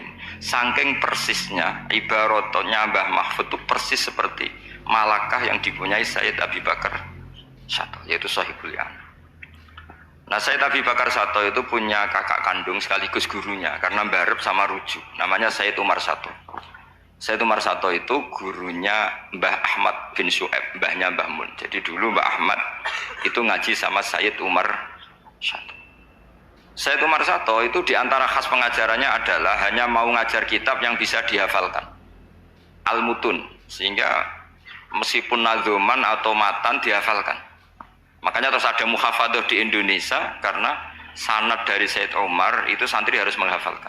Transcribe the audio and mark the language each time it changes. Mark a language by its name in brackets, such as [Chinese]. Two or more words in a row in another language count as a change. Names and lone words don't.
[Indonesian] Saking persisnya ibaratnya Mbah Mahfud itu persis seperti malakah yang dipunyai Syed Abi Bakar Sato, yaitu Shahibul I'anah. Nah, Syed Abi Bakar Sato itu punya kakak kandung sekaligus gurunya karena barep sama rujuk. Namanya Syed Umar Sato. Syed Umar Sato itu gurunya Mbah Ahmad bin Syu'aib, mbahnya Mbah Mun. Jadi dulu Mbah Ahmad itu ngaji sama Syed Umar Sato. Syed Umar Sato itu diantara khas pengajarannya adalah hanya mau ngajar kitab yang bisa dihafalkan. Al-Mutun, sehingga meskipun nadzuman atau matan dihafalkan. Makanya terus ada muhafadzah di Indonesia karena sanad dari Syed Umar itu santri harus menghafalkan.